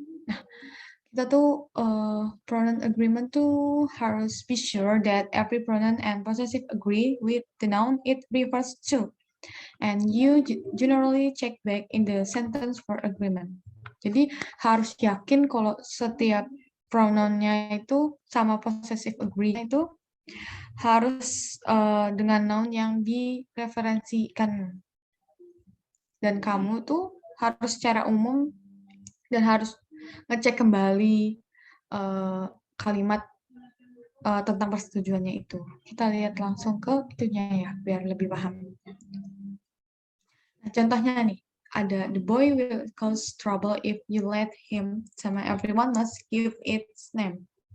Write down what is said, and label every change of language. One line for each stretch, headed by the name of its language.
Indonesian: Nah, kita tuh
English: pronoun agreement
Indonesian: tuh harus
English: be sure that every pronoun and possessive agree with the noun it refers to. And you generally check back in the sentence for agreement.
Indonesian: Jadi harus yakin kalau setiap pronounnya itu sama possessive agree itu harus dengan noun yang direferensikan. Dan kamu tuh harus secara umum dan harus ngecek kembali kalimat tentang persetujuannya itu. Kita lihat langsung ke itunya ya, biar lebih paham. Nah, contohnya nih, ada
English: the boy will cause trouble if you let him,
Indonesian: sama
English: everyone must give its name.